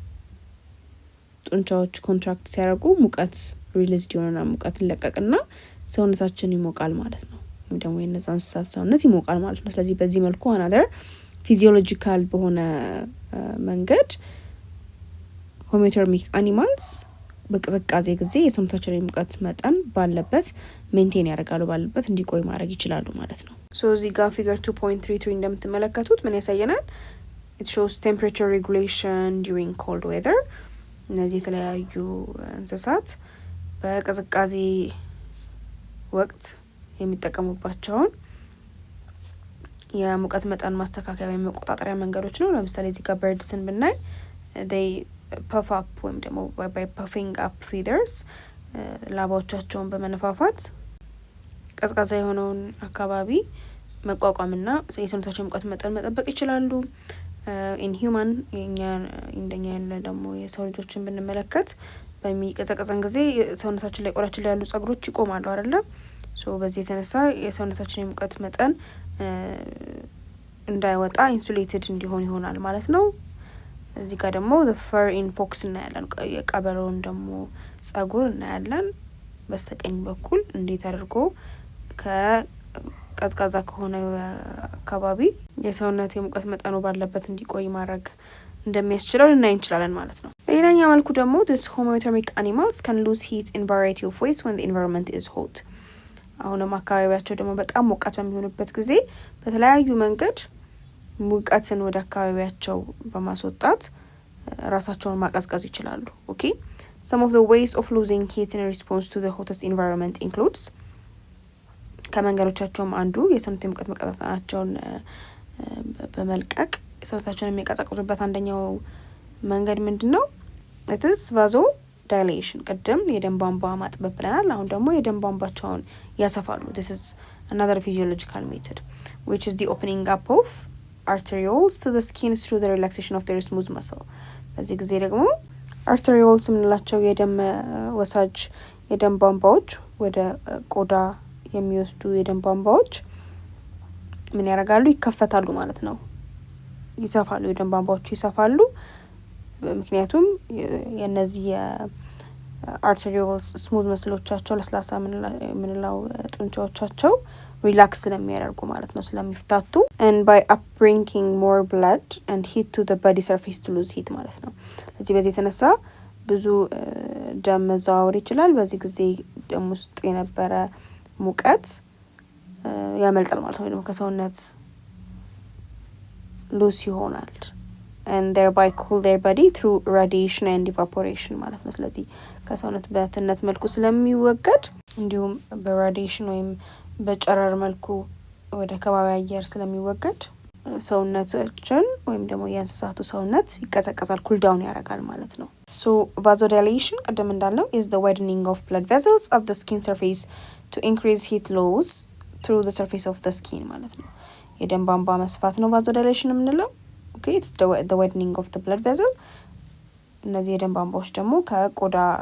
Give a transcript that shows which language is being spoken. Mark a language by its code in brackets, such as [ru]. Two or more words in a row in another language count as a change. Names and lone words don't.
[am] ጡንቻዎች ኮንትራክት ሲያደርጉ ሙቀት ሪሊዝ ይሆናል፣ ሙቀት ይለቀቅና ሰውነታችን ይሞቃል ማለት ነው። ወይም ደግሞ የነዛ እንስሳት ሰውነት ይሞቃል ማለት ነው። ስለዚህ በዚህ መልኩ [en] another physiological [am] በሆነ መንገድ [en] homeothermic animals [am] በቅዝቃዜ ጊዜ የሰውነታቸውን የሙቀት መጠን ባለበት ሜንቴን ያደርጋሉ፣ ባለበት እንዲቆይ ማድረግ ይችላሉ ማለት ነው። እዚህ ጋር ፊገር 2.33 እንደምትመለከቱት ምን ያሳየናል? [en] it shows temperature regulation during cold weather። [am] እነዚህ የተለያዩ እንስሳት በቅዝቃዜ ወቅት የሚጠቀሙባቸውን የሙቀት መጠን ማስተካከያ ወይም መቆጣጠሪያ መንገዶች ነው። ለምሳሌ እዚህ ጋር በርድስን ብናይ [en] they puff up [am] ወይም ደግሞ [en] by puffing up feathers [am] ላባዎቻቸውን በመነፋፋት ቀዝቃዛ የሆነውን አካባቢ መቋቋምና የሰውነታቸው ሙቀት መጠን መጠበቅ ይችላሉ። [en] in human [am] እንደኛ ያለ ደግሞ የሰው ልጆችን ብንመለከት በሚቀዘቅዘን ጊዜ ሰውነታችን ላይ ቆዳችን ላይ ያሉ ጸጉሮች ይቆማሉ አይደለ? በዚህ የተነሳ የሰውነታችን የሙቀት መጠን እንዳይወጣ ኢንሱሌትድ እንዲሆን ይሆናል ማለት ነው። እዚህ ጋር ደግሞ [en] the fur in fox [am] እናያለን። የቀበሮውን ደግሞ ጸጉር እናያለን። በስተቀኝ በኩል እንዴት አድርጎ ከቀዝቃዛ ከሆነ አካባቢ የሰውነት የሙቀት መጠኑ ባለበት እንዲቆይ ማድረግ እንደሚያስችለው ልናይ እንችላለን ማለት ነው። በሌላኛው መልኩ ደግሞ this [en] homeothermic animals can lose heat in variety of ways when the environment is hot። [am] አሁንም አካባቢያቸው ደግሞ በጣም ሞቃት በሚሆንበት ጊዜ በተለያዩ መንገድ ሙቀትን ወደ አካባቢያቸው በማስወጣት ራሳቸውን ማቀዝቀዝ ይችላሉ። [en] ኦኬ some of the ways of losing heat in response to the hottest environment includes [am] ከመንገዶቻቸውም አንዱ የሰውነት የሙቀት መቀጣጠናቸውን በመልቀቅ ሰውነታቸውን የሚቀዘቅዙበት አንደኛው መንገድ ምንድነው? [en] it is vasodilation። [am] ቅድም የደም ቧንቧ ማጥበብ ብለናል። አሁን ደግሞ የደም ቧንቧቸውን ያሰፋሉ። [en] this is another physiological method which is the opening up of arterioles to the skin through the relaxation of their smooth muscle። [am] በዚህ ጊዜ ደግሞ arterioles የምንላቸው የደም ወሳጅ የደም ቧንቧዎች ወደ ቆዳ የሚወስዱ የደም ቧንቧዎች ምን ያደርጋሉ? ይከፈታሉ ማለት ነው። ይሰፋሉ፣ የደም ቧንቧዎቹ ይሰፋሉ። ምክንያቱም የነዚህ የአርቴሪዮልስ ስሙዝ መስሎቻቸው ለስላሳ የምንለው ጡንቻዎቻቸው ሪላክስ ስለሚያደርጉ ማለት ነው፣ ስለሚፍታቱ [en] and by upbringing more blood and heat to the body surface to lose heat [am] ማለት ነው። በዚህ የተነሳ ብዙ ደም መዘዋወር ይችላል። በዚህ ጊዜ ደም ውስጥ የነበረ ሙቀት ያመልጣል ማለት ነው። ደግሞ ከሰውነት ሉስ ይሆናል [en] and thereby cool their body through radiation and evaporation [am] ማለት ነው። ስለዚህ ከሰውነት በትነት መልኩ ስለሚወገድ እንዲሁም በራዲዬሽን ወይም በጨረር መልኩ ወደ ከባቢ አየር ስለሚወገድ ሰውነታችን ወይም ደግሞ የእንስሳቱ ሰውነት ይቀዘቀዛል፣ [en] cool down [am] ያደርጋል ማለት ነው። vasodilation ቅድም እንዳልነው [en] is the widening of blood vessels of the skin [am] surface to increase heat loss through the surface of the skin ማለት ነው። የደም ቧንቧ መስፋት ነው vasodilation የምንለው። [en] okay it's the widening of the blood vessel። [am] እነዚህ የደም ቧንቧዎች ደግሞ ከቆዳ